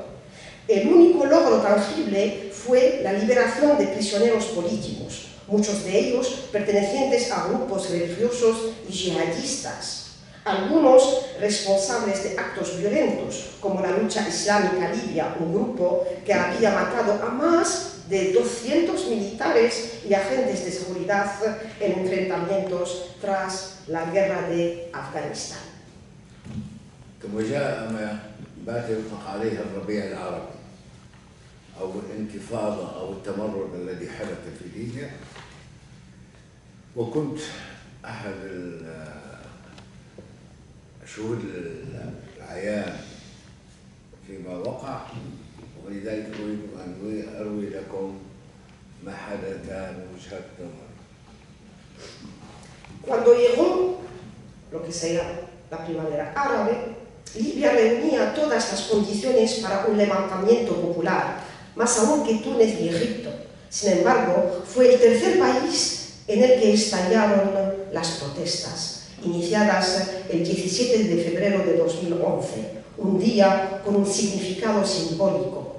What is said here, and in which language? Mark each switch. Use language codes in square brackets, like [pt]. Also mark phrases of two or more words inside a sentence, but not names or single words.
[es] El único logro tangible fue la liberación de prisioneros políticos, muchos de ellos pertenecientes a grupos religiosos y yihadistas, algunos responsables de actos violentos, como la Lucha Islámica Libia, un grupo que había matado a más de 200 militares y agentes de seguridad en enfrentamientos tras la guerra de Afganistán. [ar] ثم جاء ما بات يطلق عليه الربيع العربي أو الانتفاضة أو التمرد الذي حدث في ليبيا، وكنت أحد شهود العيان فيما وقع، ولذلك أريد أن أروي لكم ما حدث من وجهة نظري. [es] Cuando llegó lo que será la primavera árabe, Libia reunía todas las condiciones para un levantamiento popular, más aún que Túnez y Egipto. Sin embargo, fue el tercer país en el que estallaron las protestas, iniciadas el 17 de febrero de 2011, un día con un significado simbólico.